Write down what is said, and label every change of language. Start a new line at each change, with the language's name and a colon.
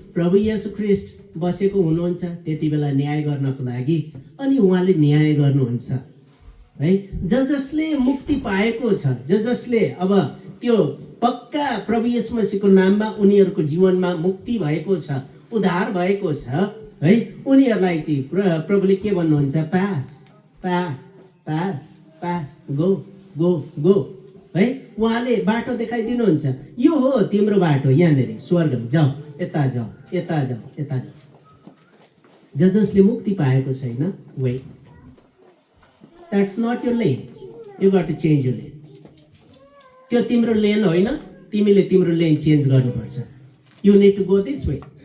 Nepali: प्रभु येशू ख्रीष्ट बसेको हुनुहुन्छ त्यति बेला न्याय गर्नको लागि, अनि उहाँले न्याय गर्नुहुन्छ है। जसले मुक्ति पाएको छ, जसले अब त्यो पक्का प्रभु येशू मसीहको नाममा उनीहरूको जीवनमा मुक्ति भएको छ, उद्धार भएको छ है, उनीहरूलाई चाहिँ प्रभुले के भन्नुहुन्छ?
English: Pass pass pass pass go go go है।
Nepali: उहाँले बाटो देखाइदिनुहुन्छ, यो हो तिम्रो बाटो, यहाँनिर स्वर्गमा जाऊ, यता जाऊ, यता जाऊ, यता जाऊ। जसले मुक्ति पाएको छैन,
English: Wait, that's not your lane, you got to change your lane.
Nepali: त्यो तिम्रो लेन होइन, तिमीले तिम्रो लेन चेन्ज गर्नुपर्छ।
English: You need to go this way.